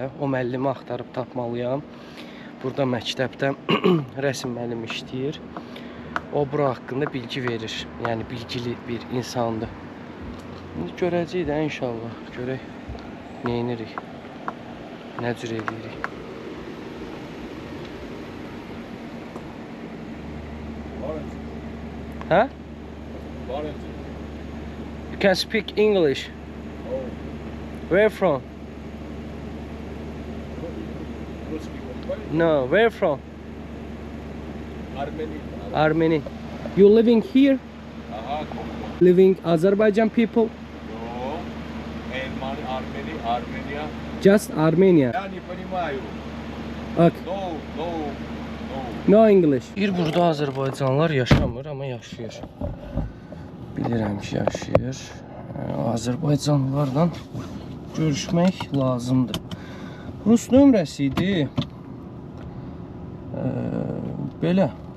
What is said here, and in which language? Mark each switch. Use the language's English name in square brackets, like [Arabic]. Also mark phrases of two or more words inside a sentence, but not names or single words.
[Azerbaijani] O müəllimi axtarıb tapmalıyam. Burada məktəbdə rəsm müəllimi işləyir. O bura haqqında bilgi verir. Yəni bilgili bir insandır. İndi görəcəyik də inşallah. Görək nə edirik. Nə cür edirik. Huh? [English] You can speak English. Where from? No, where from? Armenia. You living here? Living Azerbaijan people? No, Armenia. Just Armenia. [Russian] Я не понимаю. [English] Okay. No. No English. [Azerbaijani] Bir burada Azərbaycanlılar yaşamır, amma yaşayır. Bilirəm ki, yaşayır. Azərbaycanlılarla görüşmək lazımdır. Rus nömrəsi idi. Belə.